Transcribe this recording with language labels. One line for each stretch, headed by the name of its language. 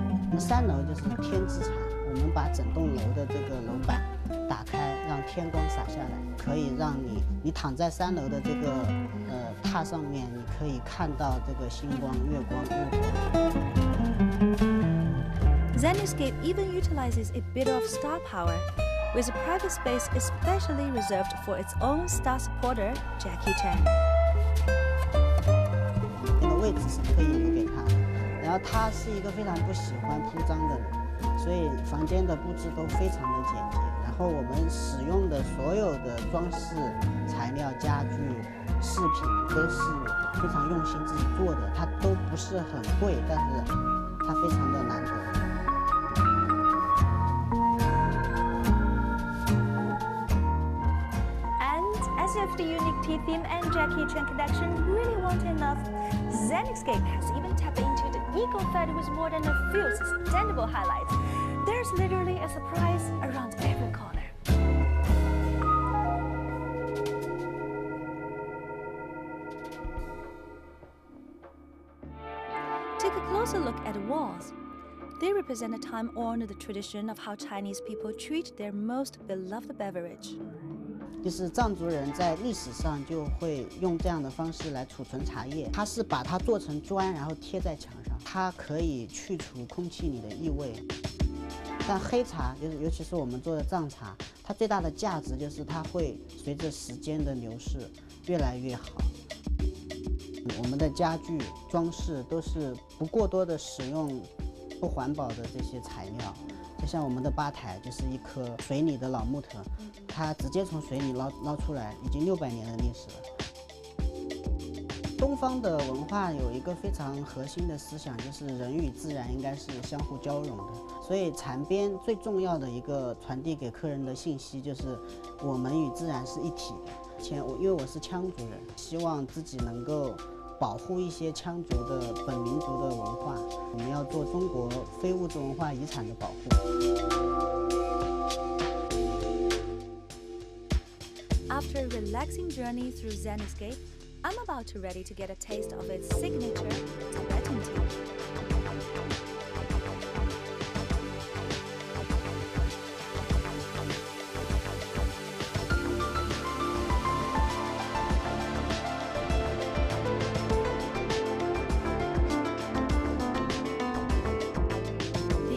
Chinese: 那么3楼就是天之禅，我们把整栋楼的这个楼板打开，让天光洒下来，可以让你躺在3楼的这个榻上面，你可以看到这个星光、月光、日光。
English: Zenescape even utilizes a bit of star power, with a private space especially reserved for its own star supporter, Jackie Chan.
Chinese: 那个位置是特意留给他的，然后他是一个非常不喜欢铺张的人，所以房间的布置都非常的简洁。然后我们使用的所有的装饰材料、家具、饰品都是非常用心自己做的，它都不是很贵，但是它非常的难得。
English: As if the unique tea theme and Jackie Chan connection really weren't enough, Zenescape has even tapped into the eco-fed with more than a few sustainable highlights. There's literally a surprise around every corner. Take a closer look at the walls. They represent a time-honored tradition of how Chinese people treat their most beloved beverage.
Chinese: 就是藏族人在历史上就会用这样的方式来储存茶叶，它是把它做成砖，然后贴在墙上，它可以去除空气里的异味。但黑茶就是，尤其是我们做的藏茶，它最大的价值就是它会随着时间的流逝越来越好。我们的家具装饰都是不过多的使用不环保的这些材料，就像我们的吧台就是一棵水里的老木头，它直接从水里捞出来，已经600年的历史了。东方的文化有一个非常核心的思想，就是人与自然应该是相互交融的。所以禅边最重要的一个传递给客人的信息就是我们与自然是一体的。因为我是羌族人，希望自己能够保护一些羌族的本民族的文化，我们要做中国非物质文化遗产的保护。
English: After a relaxing journey through Zen Escape, I'm about to ready to get a taste of its signature Tibetan tea.